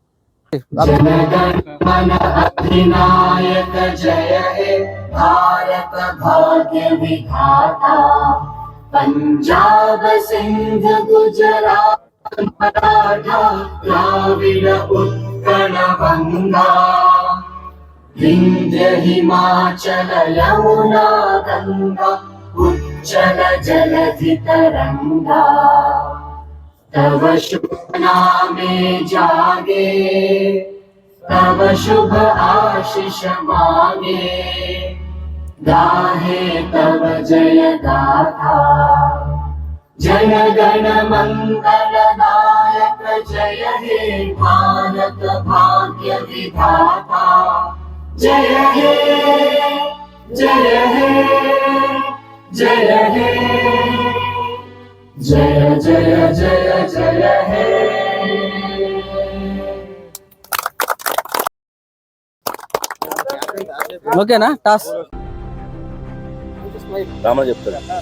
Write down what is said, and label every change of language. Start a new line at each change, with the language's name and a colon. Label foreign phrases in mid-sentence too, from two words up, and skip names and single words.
Bangla: పంజాబ్ సింధ్ గుజరాత్ మరాఠా ద్రావిడ উৎকল গঙ্গা বিন্ধ্য হিমাচল যমুনা গঙ্গা উজ্জল জলধি তরঙ্গা তব শুভ নামে জাগে তব শুভ আশিস মাগে গাহে তব জয় গাথা জন গণ মঙ্গল নায়ক জয় হে ভারত ভাগ্য বিধাতা জয় হে জয় হে জয় হে জয় জয় জয় জয় হে.
Telugu: ఓకేనా? టాస్ రామా చెప్తాడు.